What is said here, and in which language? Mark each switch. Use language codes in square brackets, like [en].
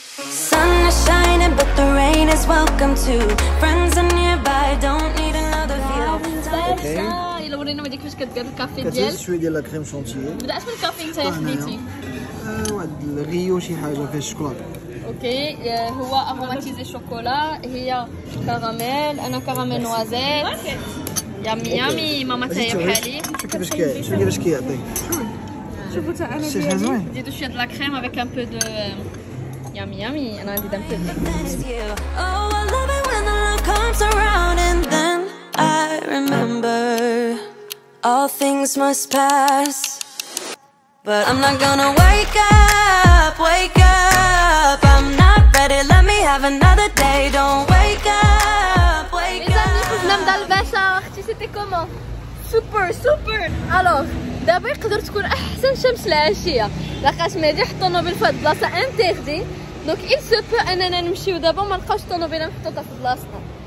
[en] Sun is shining but the rain is welcome too. Friends are nearby, don't need another view. [ar] الا ورينا ما كيفاش كدير الكافي ديالك. كتهز شويه ديال لا كريم شونتيي. بدات من الكافي نتايا خديتي. واحد الغيو شي حاجه فيها الشوكولاته. اوكي هو اروماتيزي شوكولا. هي كراميل. انا كراميل نوازيت. يامي ماما تاهي بحالي. شوف كيفاش كيعطي. شوفوا تا انا شي حاجه زوين. نزيدو شويه د لا كريم افيك ان بو دو يامي. انا نزيد ان بو [en] Oh, I love it when the love comes around and then I remember all things must pass, but I'm not gonna wake up. I'm not ready, let me have another day. Don't wake up. [fr] Les amis, [ar] خرجنا من دار الباشا. اختي [fr] سيتي كومون؟ [ar] سوبر. الوغ دابا يقدر تكون احسن شمس العشيه لاخاطش مادي حط طونوبيل في هاد البلاصه انتيردي. دونك [fr] il se peut [ar] اننا نمشيو دابا ما نلقاوش طونوبيله محطوطه في بلاصتنا.